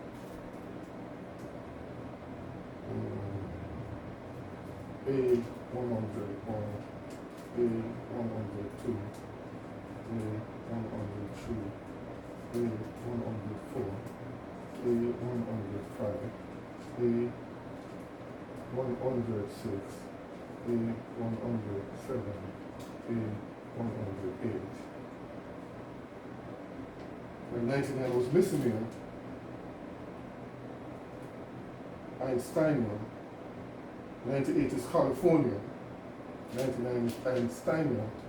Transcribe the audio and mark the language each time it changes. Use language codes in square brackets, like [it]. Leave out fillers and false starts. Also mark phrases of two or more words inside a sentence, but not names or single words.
[en] A101, A102, A103, A104, A105, A106, A107, A108. When 99 was missing here, Einsteinium. 98 is California. 99 is Einsteinium.